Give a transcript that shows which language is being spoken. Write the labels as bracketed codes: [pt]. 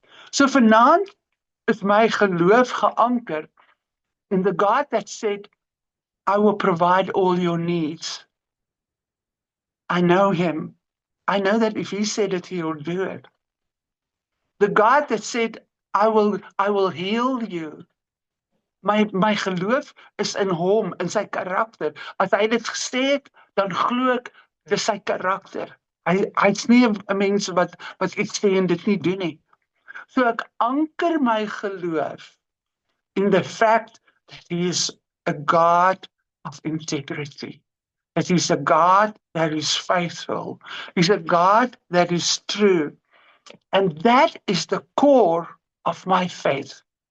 [af] So vanaand is my geloof geanker [en] in the God that said, I will provide all your needs. I know him. I know that if he said it, he will do it. The God that said, I will heal you. [af] My geloof is in hom, in sy karakter. As hy dit gesê het, dan glo ek dis sy karakter. Hy's nie 'n mens wat iets sê en dit nie doen nie. So ek anker my geloof [en] in the fact that he is a God of integrity. That he's a God that is faithful. He's a God that is true. And that is the core of my faith.